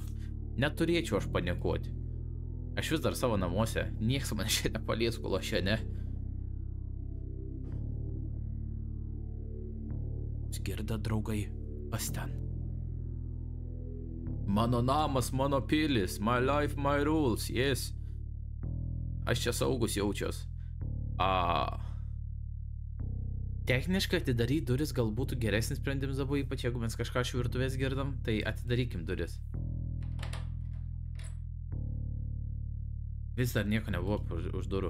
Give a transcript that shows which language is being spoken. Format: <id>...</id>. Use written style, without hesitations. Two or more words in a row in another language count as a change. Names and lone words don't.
<lt>Neturėčiau aš panikuoti. Aš vis dar savo namuose. Nieks man šiandien nepalies, kol aš čia ne. Girda, draugai, pas ten. Mano namas, mano pilis,</lt> <en>my life, my rules, yes.</en> <lt>Aš čia saugus jaučiuos. Techniškai atidaryti duris gal būtų geresnis sprendimas dabar, ypač jeigu mes kažką iš virtuvės girdam, tai atidarykim duris. Vis dar nieko nebuvo už durų.</lt>